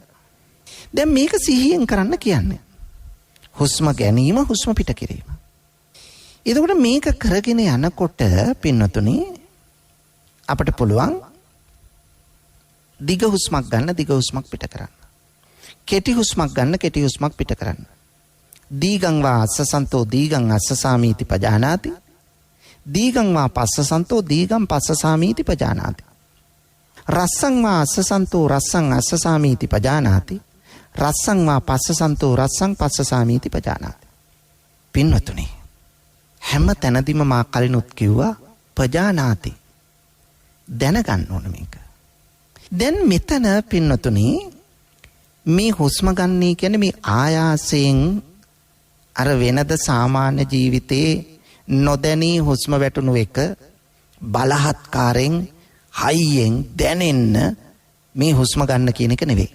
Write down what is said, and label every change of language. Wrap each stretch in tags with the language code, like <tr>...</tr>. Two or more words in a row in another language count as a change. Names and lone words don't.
<si>දැන් මේක සිහියෙන් කරන්න කියන්නේ. හුස්ම ගැනීම, හුස්ම පිට කිරීම. එතකොට මේක කරගෙන යනකොට පින්නතුනි අපිට පුළුවන් දිග හුස්මක් ගන්න, දිග හුස්මක් පිට කරන්න. කෙටි හුස්මක් ගන්න, කෙටි හුස්මක් පිට කරන්න.</si> <pi>දීගං වා අස්සසන්තෝ දීගං අස්සසාමීති පජානාති. දීගං වා පස්සසන්තෝ දීගං පස්සසාමීති පජානාති. රස්සං වා අස්සසන්තෝ රස්සං අස්සසාමීති පජානාති. රස්සං වා පස්සසන්තෝ රස්සං පස්සසාමීති පජානාති.</pi> <si>පින්වතුනි හැම තැනදීම මා කලිනුත් කිව්වා පජානාති දැනගන්න ඕන මේක. දැන් මෙතන පින්වතුනි මේ හුස්ම ගන්නී කියන්නේ මේ ආයාසයෙන් අර වෙනද සාමාන්‍ය ජීවිතේ නොදැනී හුස්ම වැටුණු එක බලහත්කාරයෙන් හයියෙන් දැනෙන්න මේ හුස්ම ගන්න කියන එක නෙවෙයි.</si>